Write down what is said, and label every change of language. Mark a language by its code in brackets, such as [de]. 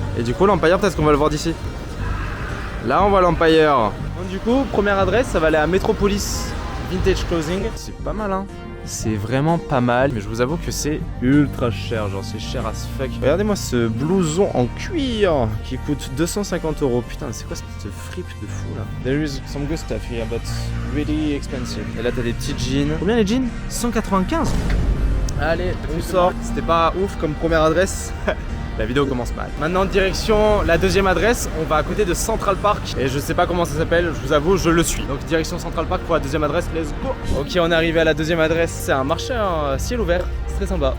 [fr] Et du coup, l'Empire, peut-être qu'on va le voir d'ici. Là, on voit l'Empire. Donc, du coup, première adresse, ça va aller à Metropolis Vintage Clothing. C'est pas mal, hein. C'est vraiment pas mal, mais je vous avoue que c'est ultra cher, genre c'est cher as fuck. Regardez-moi ce blouson en cuir qui coûte 250 €. Putain, c'est quoi cette fripe de fou là? [en] There is some good stuff here, but really expensive. [fr] Et là t'as des petits jeans. Combien les jeans? 195. Allez, on sort. C'était pas ouf comme première adresse. La vidéo commence mal. Maintenant direction la deuxième adresse, on va à côté de Central Park et je sais pas comment ça s'appelle, je vous avoue je le suis. Donc direction Central Park pour la deuxième adresse, let's go. Ok, on est arrivé à la deuxième adresse, c'est un marché à ciel ouvert, c'est très sympa.